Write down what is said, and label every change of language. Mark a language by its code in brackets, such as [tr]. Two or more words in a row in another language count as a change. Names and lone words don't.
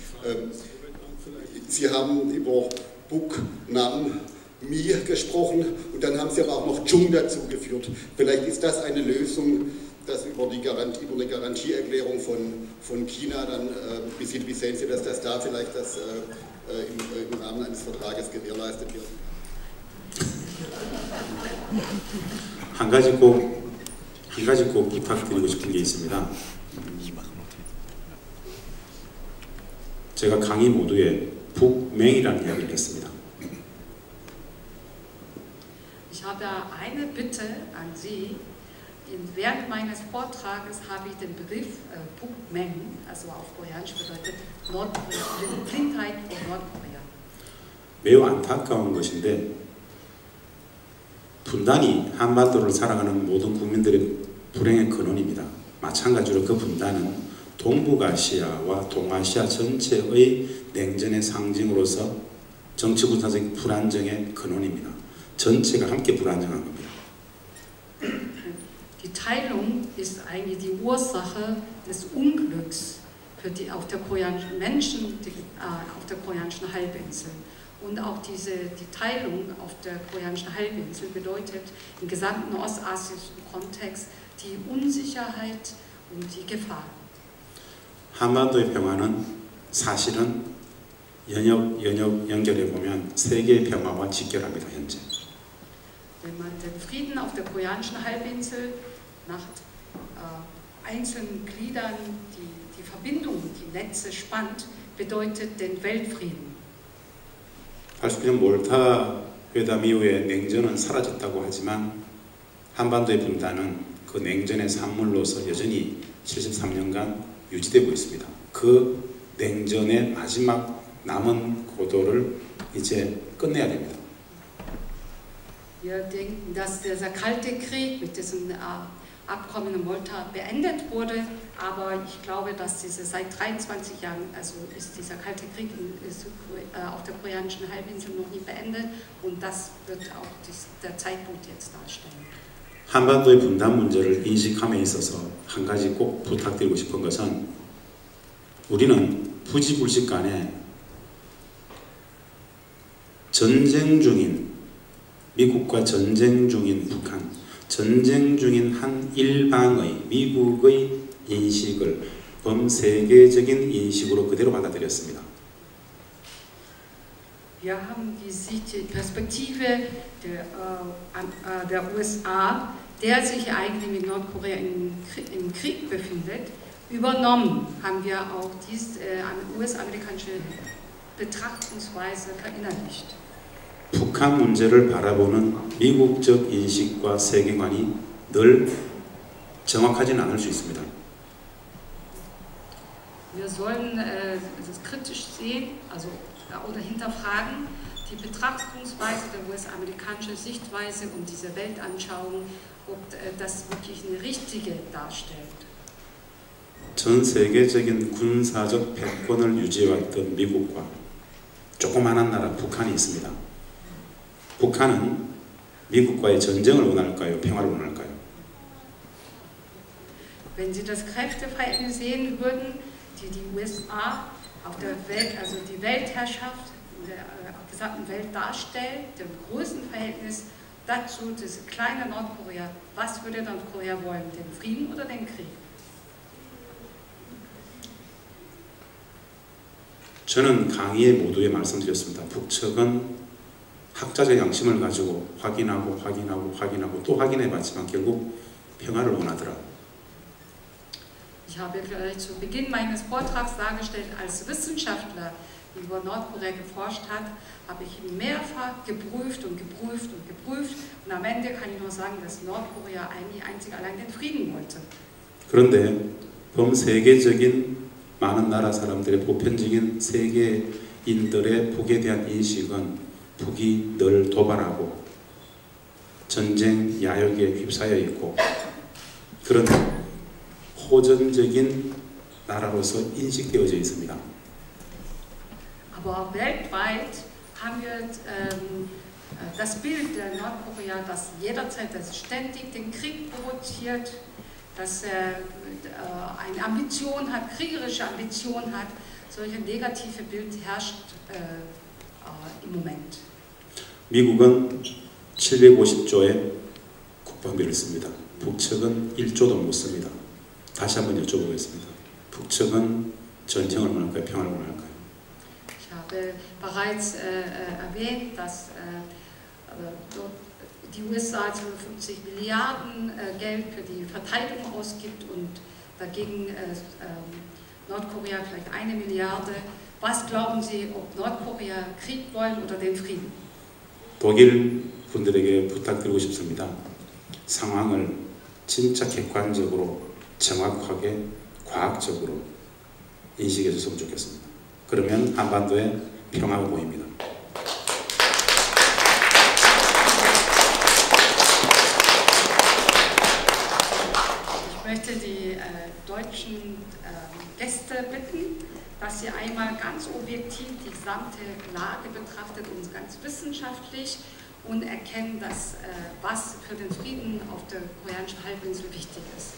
[de] Sie haben über Buk, Nam, Mi gesprochen und dann haben Sie aber auch noch Chung dazugeführt. Vielleicht ist das eine Lösung, dass über eine Garantieerklärung von China dann, wie sehen Sie, dass das da vielleicht im Rahmen eines Vertrages gewährleistet wird? [ko] 한 가지 꼭 부탁드리고 싶은 게 있습니다. 제가 강의 모두에 북맹이라는 이야기를 했습니다. [de] Ich habe eine Bitte an Sie. Während meines Vortrages habe ich den Begriff Pukmeng, also auf Koreanisch bedeutet Nordkorea, Blindheit vor Nordkorea. [ko] 매우 안타까운 것인데 분단이 한반도를 살아가는 모든 국민들의 불행의 근원입니다. 마찬가지로 그 분단은 동북아시아와 동아시아 전체의 냉전의 상징으로서 정치군사적 불안정의 근원입니다. 전체가 함께 불안정한 겁니다. [de] Die Teilung ist eigentlich die Ursache des Unglücks auf der koreanischen Menschen, auf der koreanischen Halbinsel. Und auch die Teilung auf der koreanischen Halbinsel bedeutet im gesamten ostasiatischen Kontext die Unsicherheit und die Gefahr. [ko] 한반도의 평화는 사실은 연역 연결해 보면 세계의 평화와 직결합니다. 현재. [de] Wenn man den Frieden auf der koreanischen Halbinsel nach einzelnen Gliedern die Verbindungen, die Netze spannt, bedeutet den Weltfrieden. [ko] 80년 몰타 회담 이후에 냉전은 사라졌다고 하지만 한반도의 분단은 그 냉전의 산물로서 여전히 73년간 유지되고 있습니다. 그 냉전의 마지막 남은 고도를 이제 끝내야 됩니다. [de] Wir denken, dass dieser Kalte Krieg mit diesem Abkommen in Malta beendet wurde, aber ich glaube, dass seit 23 Jahren, also ist dieser Kalte Krieg auf der koreanischen Halbinsel noch nie beendet und das wird auch der Zeitpunkt jetzt darstellen. [ko] 한반도의 분단 문제를 인식함에 있어서 한 가지 꼭 부탁드리고 싶은 것은 우리는 부지불식 간에 전쟁 중인 미국과 전쟁 중인 북한, 전쟁 중인 한 일방의 미국의 인식을 범세계적인 인식으로 그대로 받아들였습니다. [de] Wir haben die Perspektive der USA, der sich eigentlich mit Nordkorea im Krieg befindet, übernommen, haben wir auch diese US-amerikanische Betrachtungsweise verinnerlicht. [ko] 북한 문제를 바라보는 미국적 인식과 세계관이 늘 정확하지는 않을 수 있습니다. [de] Wir sollen das kritisch sehen, also oder hinterfragen die Betrachtungsweise der US-amerikanischen Sichtweise und diese Weltanschauung, ob das wirklich eine richtige darstellt. [ko] 전 세계적인 군사적 패권을 유지해왔던 미국과 조그마한 나라 북한이 있습니다. 북한은 미국과의 전쟁을 원할까요? 평화를 원할까요? [de] Wenn Sie das Kräfteverhältnis sehen würden, die USA auf der Welt, also die Weltherrschaft in der gesamten Welt darstellt, dem Größenverhältnis dazu, das kleine Nordkorea, was würde Nordkorea wollen? Den Frieden oder den Krieg? [ko] 저는 강의에 모두에 말씀드렸습니다. 북측은 학자적 양심을 가지고 확인하고 또 확인해봤지만 결국 평화를 원하더라. [de] Ich habe gleich zu Beginn meines Vortrags dargestellt, als Wissenschaftler über Nordkorea geforscht hat, habe ich mehrfach geprüft und am Ende kann ich nur sagen, dass Nordkorea eigentlich einzig allein den Frieden wollte. [ko] 그런데 범세계적인 많은 나라 사람들의 보편적인 세계인들의 북에 대한 인식은 북이 늘 도발하고 전쟁 야욕에 휩싸여 있고 그런 호전적인 나라로서 인식되어져 있습니다. [de] Aber weltweit haben wir das Bild der Nordkorea, das jederzeit, das ständig den Krieg provoziert, dass eine Ambition hat, kriegerische Ambition hat. Solch ein negatives Bild herrscht im Moment. [ko] 미국은 750조의 국방비를 씁니다. 북측은 1조도 못 씁니다. 다시 한번 여쭤보겠습니다. 북측은 전쟁을 원할까요? 평화를 원할까요? [de] Ich habe bereits erwähnt, dass die USA 50 Milliarden Geld für die Verteidigung ausgibt und dagegen Nordkorea vielleicht 1 Milliarde Was glauben Sie, ob Nordkorea Krieg wollen oder den Frieden? [ko] 독일 분들에게 부탁드리고 싶습니다. 상황을 진짜 객관적으로 정확하게 과학적으로 인식해 줬으면 좋겠습니다. 그러면 한반도에 평화가 보입니다. [de] Ich möchte die deutschen Gäste bitten, dass sie einmal ganz objektiv die gesamte Lage betrachtet und ganz wissenschaftlich und erkennen, dass, was für den Frieden auf der koreanischen Halbinsel wichtig ist.